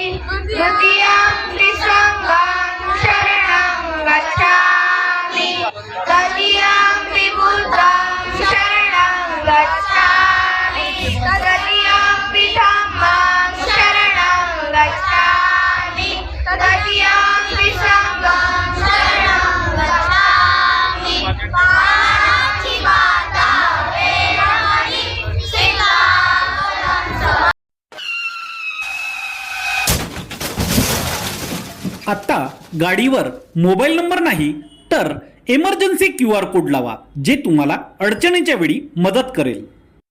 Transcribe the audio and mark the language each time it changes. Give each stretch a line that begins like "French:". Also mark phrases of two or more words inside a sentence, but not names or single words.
Pali: द्वितीयंपि संघं शरणं गच्छामि। तृतीयंपि बुद्धं शरणं गच्छामि। तृतीयंपि धम्मं शरणं गच्छामि। तृतीयंपि संघं
Marathi: आता गाडीवर मोबाईल नंबर नाही तर इमर्जन्सी QR कोड लावा, जे तुम्हाला अडचणीच्या वेळी मदत करेल।